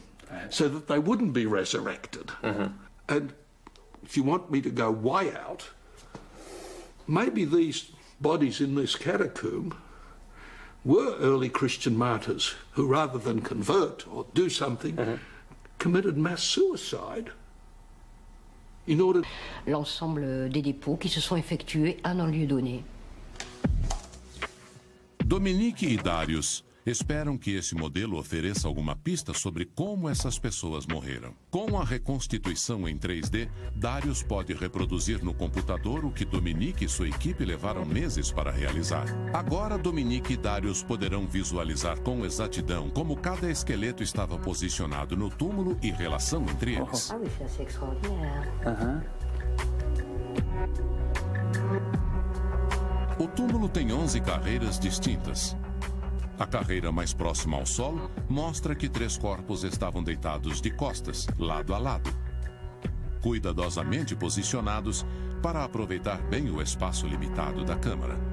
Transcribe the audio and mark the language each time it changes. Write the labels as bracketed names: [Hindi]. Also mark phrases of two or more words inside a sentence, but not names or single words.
[English] So that they wouldn't be resurrected. And if you want me to go way out, maybe these bodies in this catacomb were early Christian martyrs who, rather than convert or do something, committed mass suicide in order... [French] L'ensemble des dépôts qui se sont effectués en un lieu donné. [Portuguese] Dominique e Darius esperam que esse modelo ofereça alguma pista sobre como essas pessoas morreram. Com a reconstituição em 3D, Darius pode reproduzir no computador o que Dominique e sua equipe levaram meses para realizar. Agora, Dominique e Darius poderão visualizar com exatidão como cada esqueleto estava posicionado no túmulo e relação entre eles. [French] Ah oui, c'est assez extraordinaire. [Portuguese] O túmulo tem 11 carreiras distintas. A carreira mais próxima ao solo mostra que 3 corpos estavam deitados de costas, lado a lado, cuidadosamente posicionados para aproveitar bem o espaço limitado da câmara.